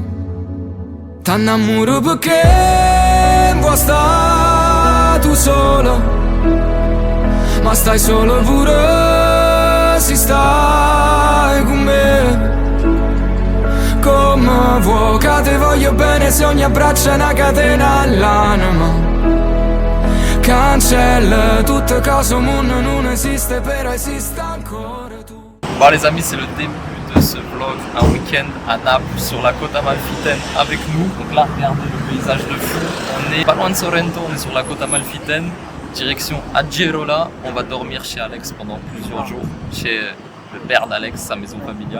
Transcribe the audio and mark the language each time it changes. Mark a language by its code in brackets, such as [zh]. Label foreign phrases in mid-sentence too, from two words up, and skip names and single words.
[nap] T'annamoro perché vuoi stare tu solo, ma stai solo pure se stai con me. Come vuoi che te voglio bene se ogni abbraccio è una catena all'anima. Cancella tutte cose, un mondo non esiste, però esiste ancora tu. [fr] Bon les amis, c'est le début de ce vlog, un week-end à Naples sur la côte amalfitaine avec nous. Donc là, regardez le paysage de fou. On est pas loin de Sorrento, on est sur la côte amalfitaine, direction Aggerola. On va dormir chez Alex pendant plusieurs jours, chez le père d'Alex, sa maison familiale.